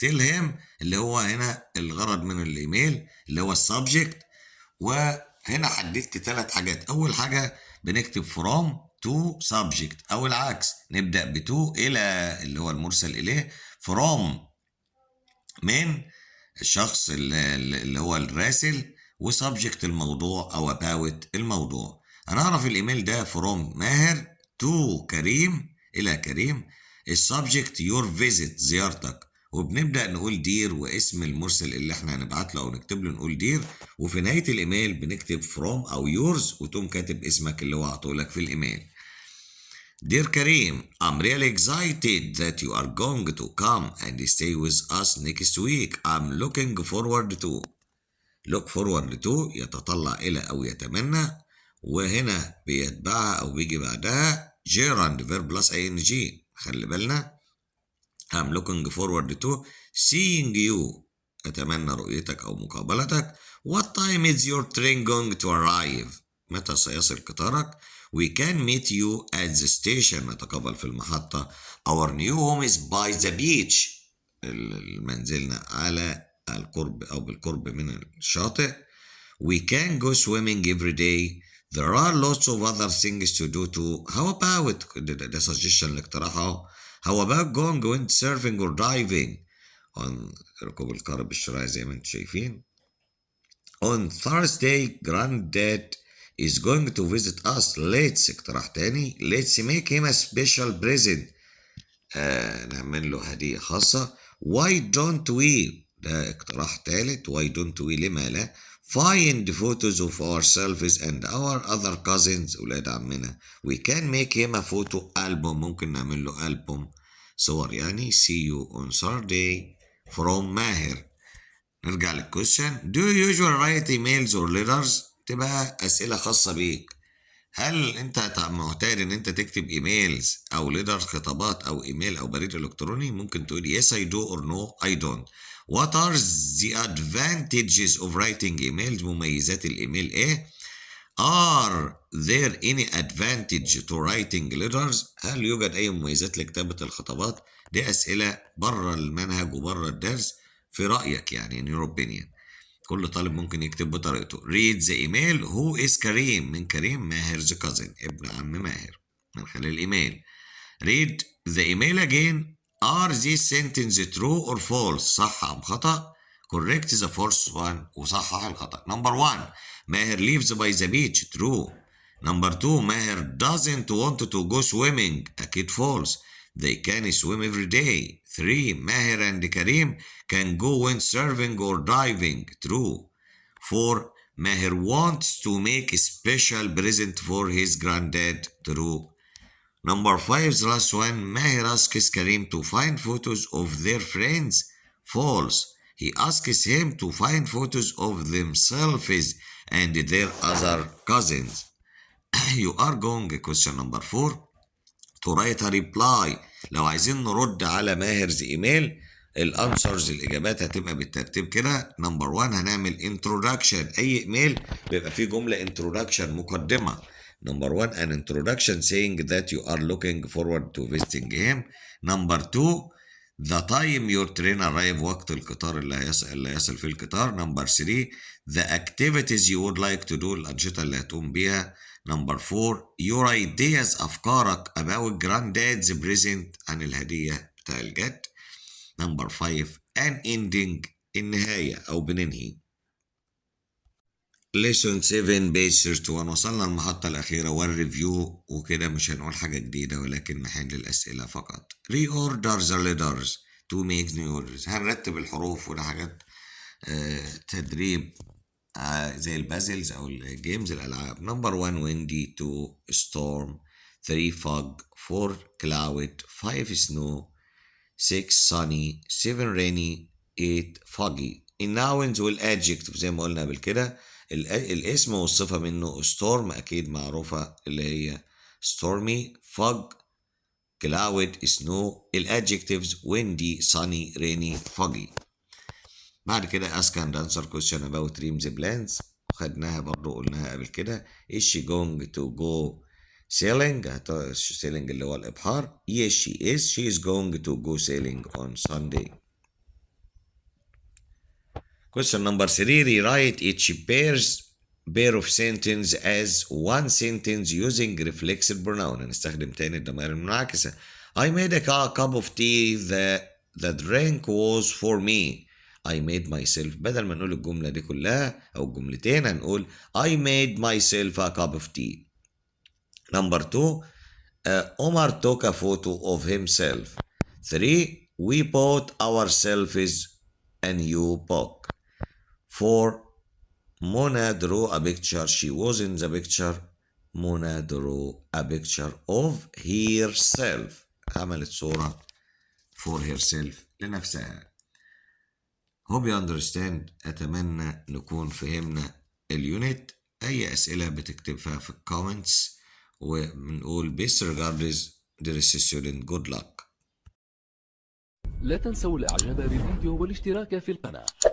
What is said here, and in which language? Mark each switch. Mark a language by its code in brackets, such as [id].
[en] tell him [ar] اللي هو هنا الغرض من الإيميل اللي هو السبجكت. وهنا حددت 3 حاجات. أول حاجة بنكتب from to subject أو العكس نبدأ ب to إلى اللي هو المرسل إليه. from من الشخص اللي هو الراسل وسبجكت الموضوع أو about الموضوع. هنعرف الإيميل ده from ماهر to كريم إلى كريم. السبجكت [en] your visit [ar] زيارتك. وبنبدأ نقول دير واسم المرسل اللي احنا هنبعت له أو نكتب له نقول دير. وفي نهاية الإيميل بنكتب from أو yours وتقوم كاتب اسمك اللي هو عطولك في الإيميل. [en] Dear Karim, I'm really excited that you are going to come and stay with us next week. I'm looking forward to. Look forward to [ar] يتطلع إلى أو يتمنى. وهنا بيتبعها أو بيجي بعدها [en] gerund verb plus ing. [ar] خلي بالنا. [en] I'm looking forward to seeing you. [ar] أتمنى رؤيتك أو مقابلتك. [en] What time is your train going to arrive? [ar] متى سيصل قطارك؟ [en] We can meet you at the station. [ar] نتقابل في المحطة. [en] Our new home is by the beach. [ar] منزلنا على القرب أو بالقرب من الشاطئ. [en] We can go swimming every day. There are lots of other things to do too. How about ده suggestion الاقتراح. How about going windsurfing or diving on [ar] ركوب القارب الشراعي زي ما انتم شايفين. [en] On Thursday granddad is going to visit us. [ar] Let's اقتراح تاني. [en] Let's make him a special present. [ar] نعمل له هدية خاصة. [en] Why don't we [ar] ده اقتراح تالت. [en] Why don't we [ar] لما لا [en] find photos of ourselves and our other cousins [ar] ولاد عمنا. [en] We can make him a photo album. [ar] ممكن نعمل له ألبوم صور يعني. [en] See you on Saturday from ماهر. [ar] نرجع للكويشن. [en] Do you usually write emails or letters؟ [ar] تبقى أسئلة خاصة بيك. هل انت معتاد ان انت تكتب ايميلز او ليتر خطابات او ايميل او بريد الكتروني؟ ممكن تقول [en] yes I do or no I don't. What are the advantages of writing emails؟ [ar] مميزات الايميل ايه؟ [en] Are there any advantage to writing letters؟ [ar] هل يوجد اي مميزات لكتابة الخطابات؟ دي اسئلة بره المنهج وبره الدرس في رأيك يعني [en] in your opinion. [ar] كل طالب ممكن يكتب بطريقته. [en] read the email. who is [ar] كريم؟ من كريم ماهر's cousin ابن عم ماهر من خلال الإيميل. [en] read the email again. are these sentences true or false؟ [ar] صح أم خطأ؟ [en] correct the first one [ar] وصحح الخطأ. [en] number 1 ماهر lives by the beach. true. number 2 ماهر doesn't want to go swimming. أكيد false. They can swim every day. 3 ماهر and كريم can go windsurfing or diving. True. 4 ماهر wants to make a special present for his granddad. True. Number 5 the last one. Maher asks Karim to find photos of their friends. False. He asks him to find photos of themselves and their other cousins. You are going question number 4 to write a reply. [ar] لو عايزين نرد على ماهر's ايميل الانسرز الاجابات هتبقى بالترتيب كده. نمبر 1 هنعمل introduction. اي ايميل بيبقى فيه جمله introduction مقدمه. [en] Number 1 an introduction saying that you are looking forward to visiting him. [ar] نمبر 2 [en] the time your train arrive [ar] وقت القطار اللي هيصل فيه القطار. [en] number 3 the activities you would like to do [ar] الانشطه اللي هتقوم بيها. نمبر 4 [en] your ideas [ar] أفكارك [en] about granddad's present [ar] عن الهدية بتاع الجد. نمبر 5 [en] an ending [ar] النهاية أو بننهي. [en] lesson 7 page 31. [ar] وصلنا المحطة الأخيرة والريفيو وكده مش هنقول حاجة جديدة ولكن نحل الأسئلة فقط. [en] reorder the letters to make new orders. [ar] هنرتب الحروف وده حاجات تدريب زي البازلز او الجيمز الالعاب. [en] Number 1 windy 2 storm 3 fog 4 cloud 5 snow 6 sunny 7 rainy 8 foggy. [ar] الناونز والادجكتيف زي ما قلنا قبل كده. الاسم والصفة منه storm أكيد معروفة اللي هي stormy, fog, cloud, snow. [en] الادجكتيفز windy, sunny, rainy, foggy. بعد كده ask and answer question about dreams plans، [ar] خدناها برضو قلناها قبل كده. [en] is she going to go sailing؟ sailing اللي هو الإبحار. yes she is going to go sailing on Sunday. question number 3 rewrite each pair of sentence as one sentence using reflexive pronoun. [ar] هنستخدم تاني الضمائر المنعكسة. [en] I made a cup of tea, the drink was for me. I made myself، [ar] بدل ما نقول الجملة دي كلها أو الجملتين هنقول [en] I made myself a cup of tea. number 2 Omar took a photo of himself. 3 we bought ourselves a new book. 4 Mona drew a picture. She was in the picture. Mona drew a picture of herself. [ar] عملت صورة for herself لنفسها. [en] hope you understand. [ar] أتمنى نكون فهمنا اليونت. أي أسئلة بتكتبها في الكومنتس، وبنقول [en] best regards dear student good luck. [ar] لا تنسوا الاعجاب بالفيديو والاشتراك في القناة.